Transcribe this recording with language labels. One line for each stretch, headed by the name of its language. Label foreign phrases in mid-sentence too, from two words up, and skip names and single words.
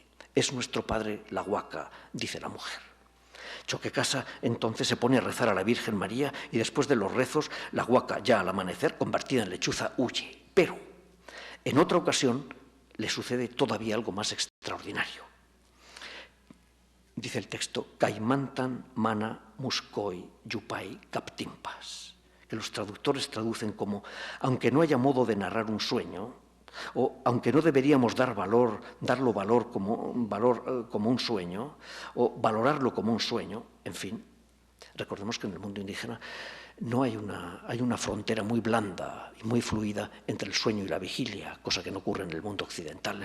Spanish: Es nuestro padre la Huaca, dice la mujer. Choquecasa entonces se pone a rezar a la Virgen María y después de los rezos, la Huaca, ya al amanecer, convertida en lechuza, huye. Pero en otra ocasión le sucede todavía algo más extraordinario. Dice el texto,
Quechua: Caimantan mana muscoi yupai captimpas,
Spanish: que los traductores traducen como, aunque no haya modo de narrar un sueño, o aunque no deberíamos darlo valor como un sueño, o valorarlo como un sueño, en fin. Recordemos que en el mundo indígena no hay una frontera muy blanda y muy fluida entre el sueño y la vigilia, cosa que no ocurre en el mundo occidental.